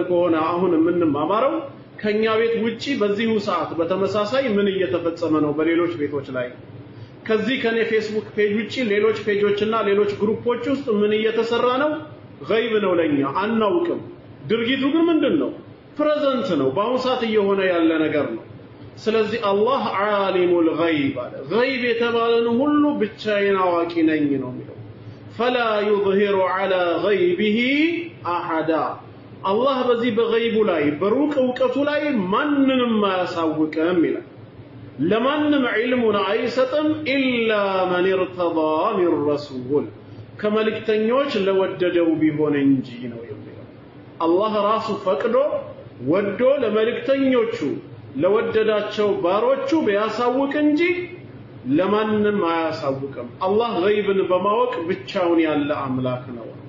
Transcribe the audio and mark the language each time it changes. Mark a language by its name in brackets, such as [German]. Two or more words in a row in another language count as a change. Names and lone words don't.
[Amharic] ከሆነ አሁን የምንማማረው ከኛ ቤት ውጪ በዚሁ ሰዓት በተመሳሳይ ምን እየተፈጸመ ነው በሌሎች ቤቶች ላይ ከዚህ ከኔ ፌስቡክ ፔጅ ውጪ ሌሎች ፔጆችና ሌሎች ግሩፖች ውስጥ ምን እየተሰራ ነው غيب ነው ለኛ አናውቅም ድርጊቱ ግን ምንድነው ፕሬዘንት ነው በአሁን ሰዓት እየሆነ ያለ ነገር ነው ስለዚህ አላህ [Arabic] عالم الغيب [Amharic] አለ غيب የተባለን ሁሉ ብቻዬን አዋቂ ነኝ ነው የሚለው [Arabic] فلا يظهر على غيبه احدا [Amharic] አላህ በዚህ በغيቡ ላይ በሩቅ ዕውቀቱ ላይ ማንንም ማያሳውቅም ይላል ለማንም ዒልሙን አይሰጥም [Arabic] إلا من ارتضى من رسول [Amharic] ከመልእክተኞች ለወደደው ቢሆን እንጂ ነው የሚለው አላህ ራሱ ፈቅዶ ወዶ ለመልእክተኞቹ ለወደዳቸው ባሮቹ ቢያሳውቅ እንጂ ለማንም አያሳውቅም አላህ غيبን በማወቅ ብቻውን ያለ አምላክ ነው